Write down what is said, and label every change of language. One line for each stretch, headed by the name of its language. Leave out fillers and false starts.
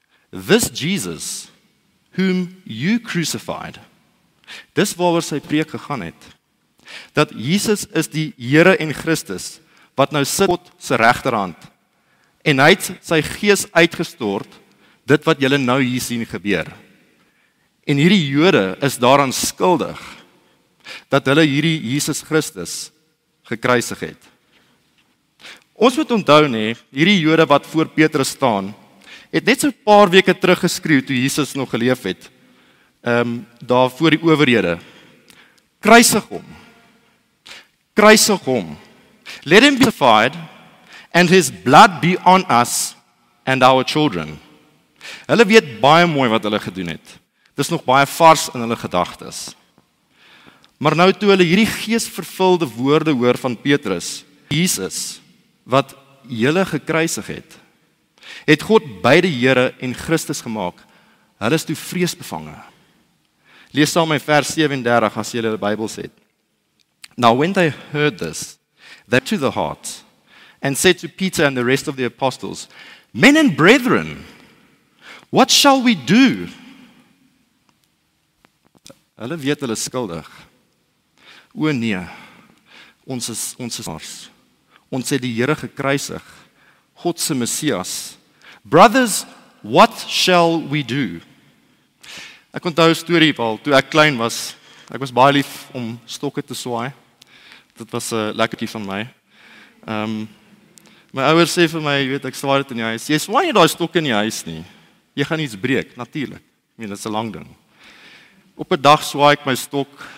English: This Jesus, whom you crucified.
Afrikaans: Dis waaroor sy preek gegaan het. Dat Jesus is die Here en Christus, wat nou sit God se regterhand. En hy het sy Gees uitgestort, dit wat julle nou hier sien gebeur. En hierdie Jode is daaraan skuldig, dat hulle hierdie Jesus Christus gekruisig het. Ons moet onthou hierdie Jode wat voor Petrus staan, het net so 'n paar weke terug geskreeu toe Jesus nog geleef het, daar voor die owerhede. Kruisig hom. Kruisig hom.
English: Let him be crucified and his blood be on us and our children.
Afrikaans: Hulle weet baie mooi wat hulle gedoen het. Dis nog baie vars in hulle gedagtes. Maar nou toe hulle hierdie geesvervulde woorde hoor van Petrus, Jesus, wat hulle gekruisig het God beide Here en Christus gemaak. Hulle is toe vreesbevange. Lees saam my vers 37 as jy die Bybel het.
English: Now when they heard this, they to the heart and said to Peter and the rest of the apostles, Men and brethren, what shall we do?
Afrikaans: Hulle weet hulle is skuldig. O nee, ons is ons het die Here gekruisig, God se Messias.
English: Brothers, what shall we do?
Afrikaans: Ek onthou 'n storie toe ek klein was. Ek was baie lief om stokke te swaai. Dit was 'n lekkertjie van my. My ouers sê vir my, jy weet, ek swaai dit in die huis. Jy swaai nie daai stokke in die huis nie. Jy gaan iets breek, natuurlik. Ek meen, dit is 'n lang ding. Op 'n dag swaai ek my stok.